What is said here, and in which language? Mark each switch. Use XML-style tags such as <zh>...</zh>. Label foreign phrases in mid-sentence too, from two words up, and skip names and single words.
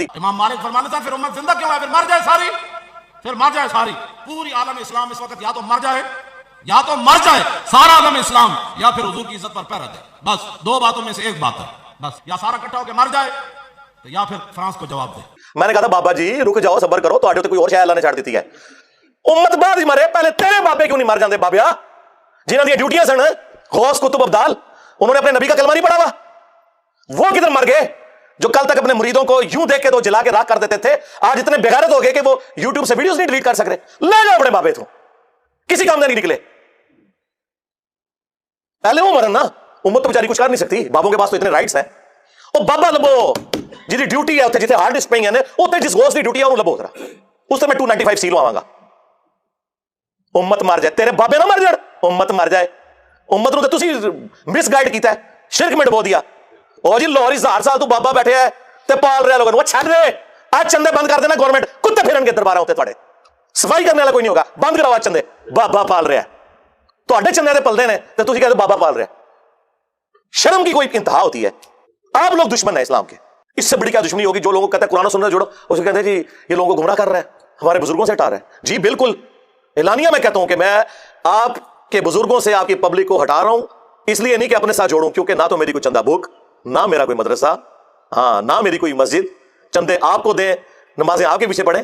<ur>امام مالک فرمانے تھا پھر امت زندہ کیوں ہے پھر مر جائے ساری پوری عالم اسلام اس وقت یا تو مر جائے سارا عالم اسلام یا پھر حضور کی عزت پر پیر دے بس 2 باتوں میں سے ایک بات ہے بس یا سارا اکٹھا ہو کے مر جائے یا پھر فرانس کو جواب دے میں نے کہا تھا بابا جی رک جاؤ صبر کرو تو کوئی اور شے اللہ نے چھاڑ دیتی ہے امت بعد ہی مرے پہلے تیرے بابے</ur> <pa>کیوں نہیں مر جاندے بابیا جنہاں دی ڈیوٹیاں سن</pa> <ur>غوث کتب ابدال انہوں نے اپنے نبی کا کلمہ نہیں پڑھا ہوا وہ کدھر مر گئے جو کل تک اپنے مریدوں کو یوں دیکھ کے تو جلا کے راکھ کر دیتے تھے آج اتنے بغیرت ہو گئے کہ وہ یوٹیوب سے ویڈیوز نہیں ڈیلیٹ کر سک رہے لے جاؤ اپنے بابے تو کسی کام نہیں نکلے پہلے وہ مرن نا امت تو بیچاری کچھ کر نہیں سکتی بابوں کے پاس تو اتنے رائٹس ہیں او بابا لبو جی ڈیوٹی ہے اتنے جتنے</ur> <en>hard disk</en> <ur>پہ ہیں اتنے جس غوث کی ڈیوٹی ہے انہوں لبو ذرا اس سے</ur> <pa>میں 295 سی لواں گا امت مر جائے تیرے بابے نہ مر جائے امت مر جائے امت نو تے تسی مس گائیڈ کیتا ہے</pa> <ur>شرک میں ڈبو دیا</ur> <pa>او جی لاہور 1000 سال تو بابا بیٹھے ہے تے پال رہے لوگوں چھڈ دے آج چندے بند کر دینا گورنمنٹ کتے پھرن کے دربار ہوتے تواڈے صفائی کرنے والا کوئی نہیں ہوگا بند کراؤ آج چندے بابا پال رہا ہے تواڈے چندے تے پلدے نے تے تسی کہتے بابا پال رہا ہے</pa> <ur>شرم کی کوئی انتہا ہوتی ہے آپ لوگ دشمن ہیں اسلام کے اس سے بڑی کیا دشمنی ہوگی جو لوگوں کو کہتا ہے قرآن و سنت جوڑو، اسے کہتے ہیں جی یہ لوگوں کو گمراہ کر رہا ہے، ہمارے بزرگوں سے ہٹا رہا ہے. جی بالکل اعلانیہ میں کہتا ہوں کہ میں آپ کے بزرگوں سے آپ کی پبلک کو ہٹا رہا ہوں، اس لیے نہیں کہ اپنے ساتھ جوڑوں، کیونکہ نہ تو میری کوئی چندہ بک، نہ میرا کوئی مدرسہ، ہاں نہ میری کوئی مسجد، چندے آپ کو دیں، نمازیں آپ کے پیچھے پڑھیں.</ur>